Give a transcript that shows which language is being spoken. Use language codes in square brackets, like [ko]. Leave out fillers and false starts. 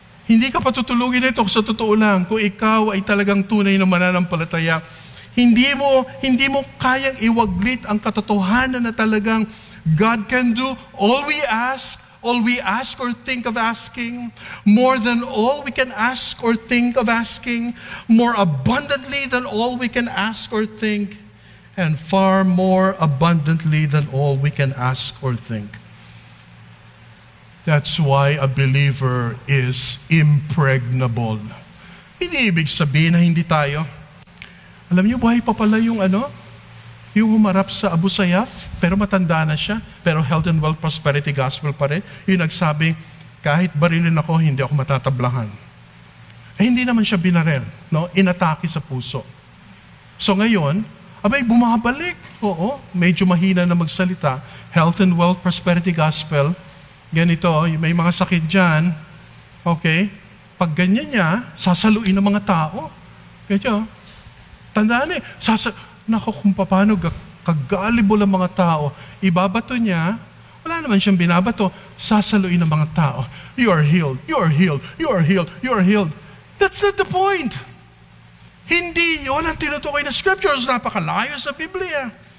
[tl] Hindi ka patutulugin ito sa totoo lang. Kung ikaw ay talagang tunay na mananampalataya, hindi mo kayang iwaglit ang katotohanan na talagang [en] God can do all we ask or think of asking, more than all we can ask or think of asking, more abundantly than all we can ask or think, and far more abundantly than all we can ask or think. That's why a believer is impregnable. [tl] Hindi ibig sabihin na hindi tayo. Alam niyo, buhay pa pala yung yung humarap sa Abu Sayyaf, pero matanda na siya, pero [en] health and wealth prosperity gospel [tl] pa rin. Yung nagsabi, kahit barilin ako, hindi ako matatablahan. Hindi naman siya binaril, no? Inatake sa puso. So ngayon, bumabalik. Oo, medyo mahina na magsalita. [en] Health and wealth prosperity gospel. [tl] Ganito, may mga sakit dyan. Okay? Pag ganyan niya, sasaluin ng mga tao. Ganyan. Tandaan Naku, kung paano kagalibo ng mga tao, ibabato niya, wala naman siyang binabato, sasaluin ng mga tao. [en] You are healed, you are healed, you are healed, you are healed. That's not the point. [tl] Hindi yun ang tinutukoy na scriptures, napakalayo sa Biblia.